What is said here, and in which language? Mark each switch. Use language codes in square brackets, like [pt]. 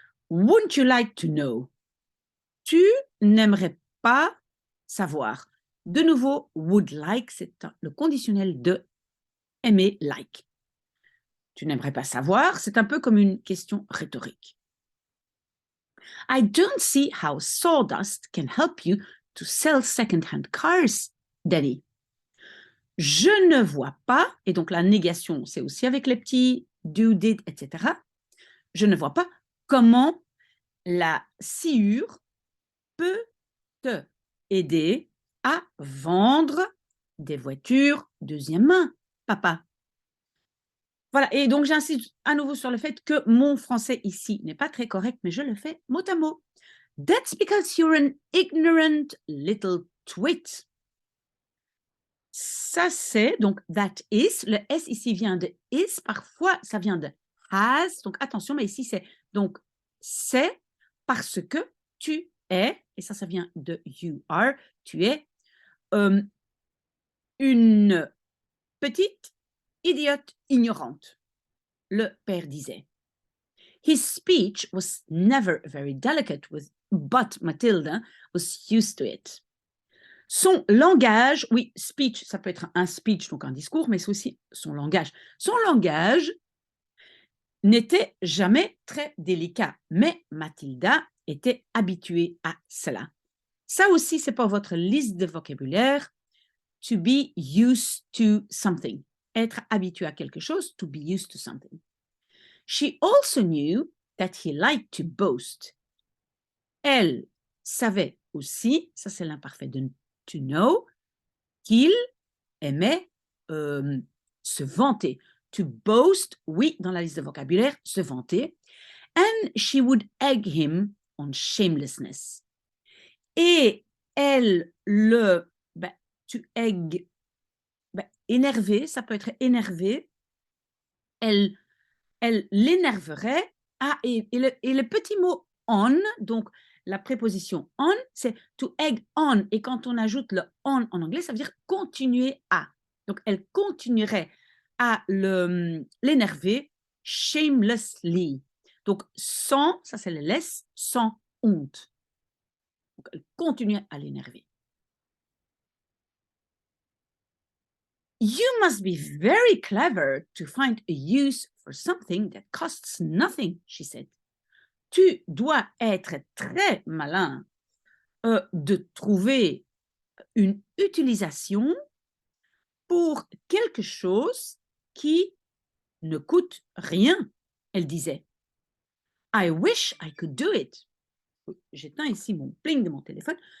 [en] Wouldn't you like to know? [fr] Tu n'aimerais pas savoir. De nouveau, [en] would like, [fr] c'est le conditionnel de aimer, like. Tu n'aimerais pas savoir, c'est un peu comme une question rhétorique. [en] I don't see how sawdust can help you to sell second-hand cars, Daddy. [fr] Je ne vois pas, et donc la négation, c'est aussi avec les petits do, did, etc. Je ne vois pas comment La sciure peut te aider à vendre des voitures deuxième main, papa. Voilà, et donc j'insiste à nouveau sur le fait que mon français ici n'est pas très correct, mais je le fais mot à mot. [en] That's because you're an ignorant little twit. [fr] Ça c'est, donc [en] that is, [fr] le S ici vient de is, parfois ça vient de has, donc attention, mais ici c'est, donc c'est parce que tu es, et ça vient de [en] you are, [fr] tu es une petite idiote ignorante, le père disait. [en] His speech was never very delicate, but Matilda was used to it. [fr] Son langage, oui, speech, ça peut être un speech, donc un discours, mais c'est aussi son langage. Son langage n'était jamais très délicat, mais Mathilda était habituée à cela. Ça aussi, c'est pour votre liste de vocabulaire. [en] To be used to something. [fr] Être habitué à quelque chose, [en] to be used to something. She also knew that he liked to boast. [fr] Elle savait aussi, ça c'est l'imparfait de [en] to know, [fr] qu'il aimait se vanter. [en] To boast, [fr] oui, dans la liste de vocabulaire, se vanter. [en] And she would egg him on shamelessness. [fr] Et elle le, to egg, énervé, ça peut être énervé. Elle l'énerverait. Ah, et le petit mot on, donc la préposition on, c'est [en] to egg on. [fr] Et quand on ajoute le on en anglais, ça veut dire continuer à. Donc, elle continuerait à l'énerver shamelessly. Donc, sans, ça c'est le less, sans honte. Donc, elle continuait à l'énerver. [en] You must be very clever to find a use for something that costs nothing, she said. [fr] Tu dois être très malin de trouver une utilisation pour quelque chose qui ne coûte rien, elle disait. [en] I wish I could do it. [fr] J'éteins ici mon pling de mon téléphone.